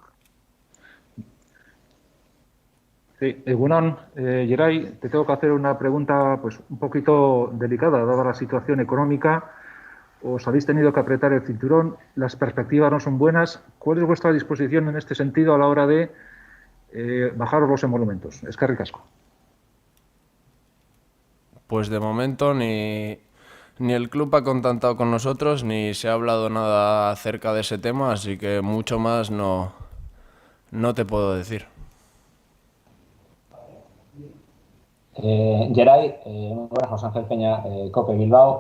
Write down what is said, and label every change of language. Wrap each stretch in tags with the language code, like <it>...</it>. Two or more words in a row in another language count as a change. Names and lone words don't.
<es>Sí, Egunon, Geray, te tengo que hacer una pregunta pues un poquito delicada, dada la situación económica. Os habéis tenido que apretar el cinturón, las perspectivas no son buenas. ¿Cuál es vuestra disposición en este sentido a la hora de bajaros los emolumentos?</es> <eu>Eskerrik asko.</eu> <es>Pues de momento ni el club ha contactado con nosotros, ni se ha hablado nada acerca de ese tema, así que mucho más no te puedo decir. Geray, muy buenas, José Ángel Peña, COPE Bilbao.</es>